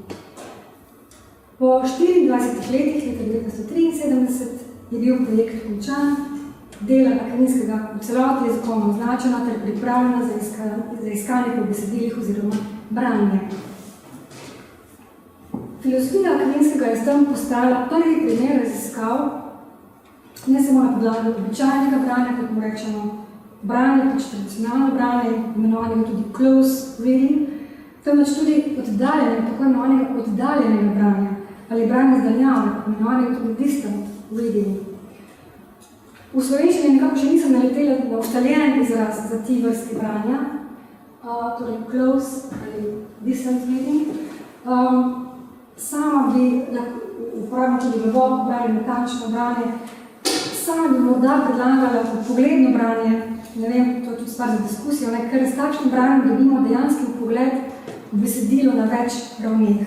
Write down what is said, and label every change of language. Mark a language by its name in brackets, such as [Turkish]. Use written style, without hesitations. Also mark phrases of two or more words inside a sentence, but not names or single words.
[Slovenian] Po 24 letih, leta 1973, je bil projekt končan, dela Akvinskega v celoti jezikovno označena ter pripravljena za iskanje po besedilih oziroma branje. Filozofija Akvinskega je s tem postala prvi primer raziskav, ne samo na podlagi običajnega branja, kot mu rečemo, branje, pač tradicionalno branje, imenovanega tudi [English] close reading, [Slovenian] temveč tudi oddaljenega, tako imenovanega oddaljenega branja ali branje z daljave, imenovanega tudi [English] distant reading. [Slovenian] V slovenščini nekako še nisem naletela na ustaljen izraz za ti vrsti branja, torej close ali [English] distant reading. [Slovenian] Sama bi uporabila tudi globoko branje, natančno branje. Sama bi morda predlagala pogledno branje, ne vem, to je tudi stvar za diskusijo, ker s takšnim branjem dobimo dejanski pogled v besedilo na več ravneh.